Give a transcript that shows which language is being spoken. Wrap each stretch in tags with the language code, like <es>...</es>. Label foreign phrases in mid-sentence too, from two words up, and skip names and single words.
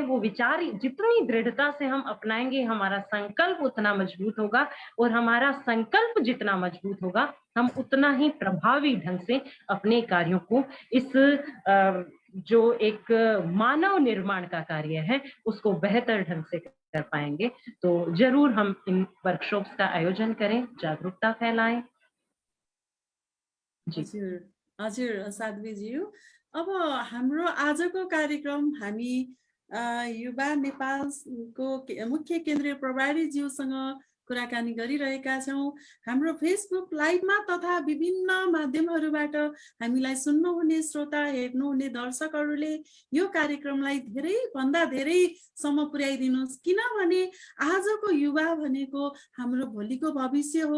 <hi>वो विचार जितनी दृढ़ता से हम अपनाएंगे, हमारा संकल्प उतना मजबूत होगा, और हमारा संकल्प जितना मजबूत होगा, हम उतना ही प्रभावी ढंग से अपने कार्यों को इस जो एक मानव निर्माण का कार्य है उसको बेहतर ढंग से कर पाएंगे। तो जरूर हम इन वर्कशॉप्स का आयोजन करें, जागरूकता फैलाएं। जी</hi> <ne>हजुर हजुर साध्वीज्यू, अब हाम्रो आजको कार्यक्रम हामी युवा नेपालको मुख्य केन्द्रीय प्रभारीज्यूसँग कुराकानी गरिरहेका छौँ। हाम्रो फेसबुक लाइभमा तथा विभिन्न माध्यमहरूबाट हामीलाई सुन्नुहुने श्रोता, हेर्नुहुने दर्शकहरूले यो कार्यक्रमलाई धेरैभन्दा धेरैसम्म पुर्याइदिनुहोस्, किनभने आजको युवा भनेको हाम्रो भोलिको भविष्य हो।</ne>